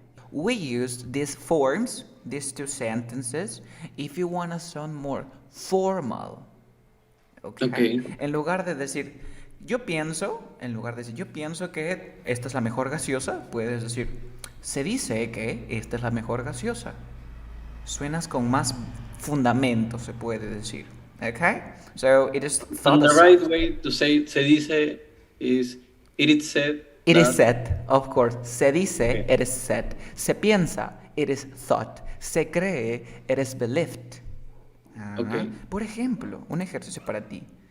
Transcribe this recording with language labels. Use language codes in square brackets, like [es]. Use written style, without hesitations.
[en] We use these forms, these two sentences, if you want to sound more formal. Okay. [es] En lugar de decir yo pienso que esta es la mejor gaseosa, puedes decir se dice que esta es la mejor gaseosa. Suenas con más fundamento, se puede decir. [en] Okay? So it is thought. And the right way to say [es] se dice [en] is it is said. It is said, of course. [es] Se dice, [en] it is said. [es] Se piensa, [en] it is thought. [es] Se cree, [en] it is believed. Ajá. Ok. [es] Por ejemplo, un ejercicio para ti.